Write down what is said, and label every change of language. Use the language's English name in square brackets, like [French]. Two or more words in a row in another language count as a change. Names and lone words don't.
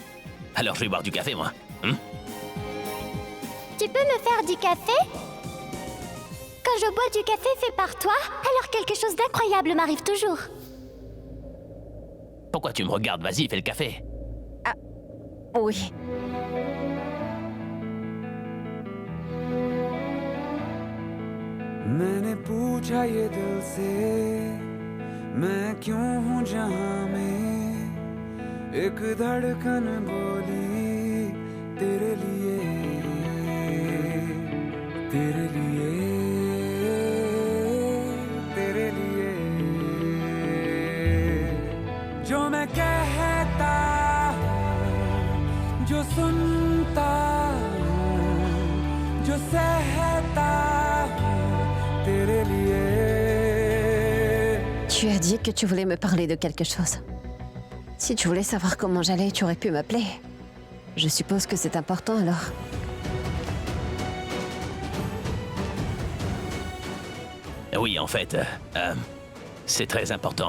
[French] Alors je vais boire du café, moi. Tu peux me faire du café? Quand je bois du café fait par toi, alors quelque chose d'incroyable m'arrive toujours. Pourquoi tu me regardes? Vas-y, fais le café. Oui. [Hindi] मैंने पूछा ये दिल से मैं क्यों हूँ जहाँ में एक धड़कन बोली तेरे लिए तेरे लिए तेरे लिए जो मैं कहता हूँ जो सुनता हूँ जो सहता तेरे लिए [French] Tu as dit que tu voulais me parler de quelque chose. Si tu voulais savoir comment j'allais, tu aurais pu m'appeler. Je suppose que c'est important alors. Oui, en fait, c'est très important.